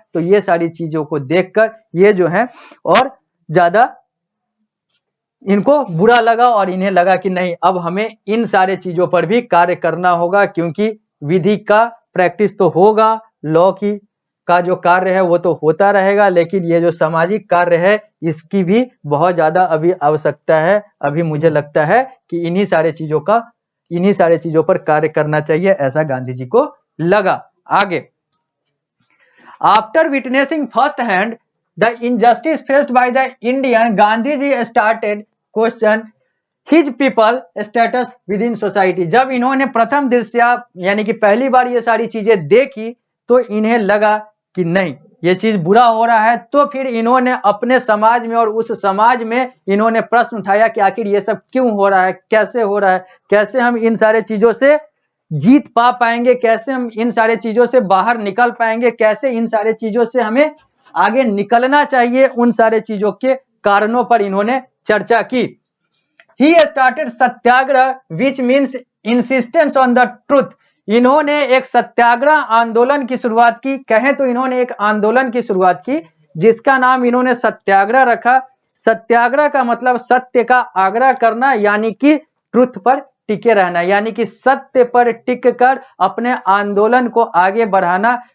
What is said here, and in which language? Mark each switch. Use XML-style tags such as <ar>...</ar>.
<hi>तो ये सारी चीजों को देखकर ये जो है और ज्यादा इनको बुरा लगा और इन्हें लगा कि नहीं, अब हमें इन सारे चीजों पर भी कार्य करना होगा, क्योंकि विधि का प्रैक्टिस तो होगा, लॉ की का जो कार्य है वो तो होता रहेगा, लेकिन ये जो सामाजिक कार्य है इसकी भी बहुत ज्यादा अभी आवश्यकता है। अभी मुझे लगता है कि इन्हीं सारे चीजों पर कार्य करना चाहिए, ऐसा गांधी जी को लगा। आगे,</hi> <en>After witnessing first hand the injustice faced by the Indian, Gandhiji started question his people status within society।</en> <hi>जब इन्होंने प्रथम दृष्टया यानी कि पहली बार ये सारी चीजें देखी तो इन्हें लगा कि नहीं, ये चीज बुरा हो रहा है। तो फिर इन्होंने अपने समाज में और उस समाज में इन्होंने प्रश्न उठाया कि आखिर ये सब क्यों हो रहा है, कैसे हो रहा है, कैसे हम इन सारे चीजों से जीत पा पाएंगे, कैसे हम इन सारे चीजों से बाहर निकल पाएंगे, कैसे इन सारे चीजों से हमें आगे निकलना चाहिए। उन सारे चीजों के कारणों पर इन्होंने चर्चा की।</hi> <en>He started satyagraha which means insistence on the truth।</en> <hi>इन्होंने एक सत्याग्रह आंदोलन की शुरुआत की। कहें तो इन्होंने एक आंदोलन की शुरुआत की जिसका नाम इन्होंने सत्याग्रह रखा। सत्याग्रह का मतलब सत्य का आग्रह करना, यानी कि ट्रुथ पर टिके रहना, यानी कि सत्य पर टिक कर अपने आंदोलन को आगे बढ़ाना।</hi>